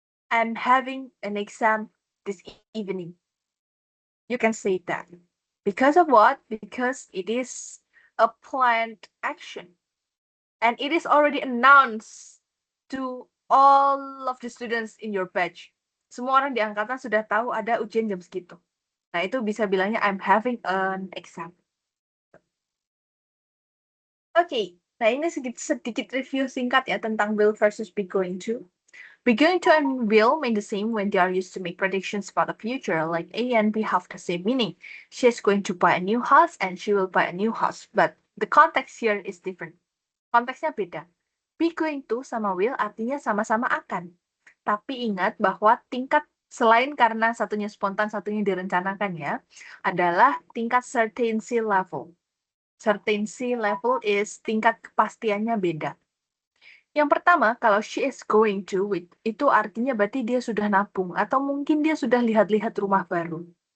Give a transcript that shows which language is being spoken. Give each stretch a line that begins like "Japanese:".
English: I'm having an exam this evening. You can say that. Because of what? Because it is a planned action. And it is already announced to all of the students in your batch.
Indonesian: Semua orang di angkatan sudah tahu ada ujian jam segitu. Nah, itu bisa bilangnya
English: I'm having an exam.
Indonesian: Oke, nah ini sedikit review singkat ya tentang
English: will versus be going to. Be going to and will mean the same when they are used to make predictions about the future, like A and B have the same meaning. She is going to buy a new house and she will buy a new house, but the context here is different.
Indonesian: Konteksnya beda. Be going to sama will artinya sama-sama akan. Tapi ingat bahwa tingkat selain karena satunya spontan, satunya direncanakan ya, adalah tingkat certainty level.
English: Certainty level is
Indonesian: tingkat kepastiannya beda. Yang pertama, kalau
English: she is going to,
Indonesian: itu artinya berarti dia sudah nabung, atau mungkin dia sudah lihat-lihat rumah baru.